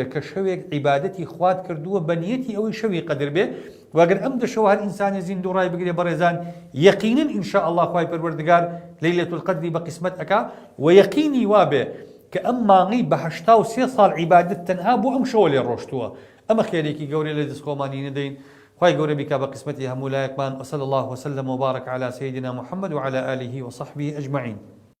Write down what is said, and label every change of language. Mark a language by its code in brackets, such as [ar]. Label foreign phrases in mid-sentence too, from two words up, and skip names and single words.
[ckb] کە شەوێک عیبادەتی خوات کردووە بە نیەتی ئەوەی شەوی قەدر بێ واگەر ئەم دەشەوە هەر ئینسانی زیندوو ڕای بگرێ بەڕێزان یەقینەن [ar] ئینشاء الله [ckb] خوای پەروەردگار لەیلەة القەدری بە قسمەت ئەکا و یەقینی وابێ کە ئەم مانگی بە 83 ساڵ عیبادەت تەنها بۆ ئەم شەوە لێ ڕۆشتووە ئەمە خێرێکی گەورەی لە دەست خۆمانی نەدەین خوای گەورە بیکا بە قسمەتی هەموو لایەکمان [ar] وصلى الله وسلم وبارك على سيدنا محمد وعلى آله وصحبه أجمعين